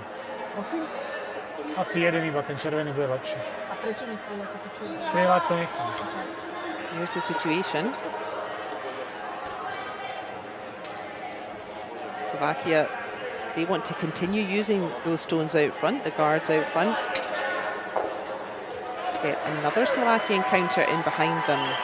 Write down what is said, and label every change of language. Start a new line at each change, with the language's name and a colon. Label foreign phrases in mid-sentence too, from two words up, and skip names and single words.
Slovak: Prosím? Asi jeden iba, ten červený bude lepší. A prečo nestrieľate to červené? Strieľať to nechcem.
English: Here's the situation. Slovakia, they want to continue using those stones out front, the guards out front. Get another Slovakian counter in behind them.